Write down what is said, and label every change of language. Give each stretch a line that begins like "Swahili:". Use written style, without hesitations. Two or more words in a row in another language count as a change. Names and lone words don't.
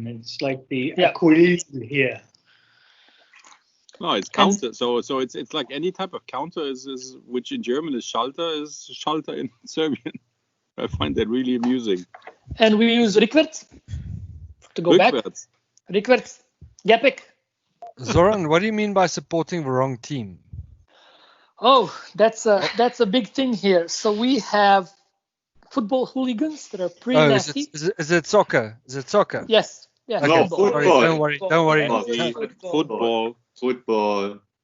English: It's like the acquisition here. No, it's counter. So it's like any type of counter is which in German is Schalter in Serbian. I find that really amusing. And we use rikverc to go back. Rikverc, Gepik. Zoran, what do you mean by supporting the wrong team? Oh, that's a big thing here. So we have football hooligans that are pretty nasty. Is it soccer? Is it soccer? Yes. Yeah. Okay. No, football. Don't worry. Football.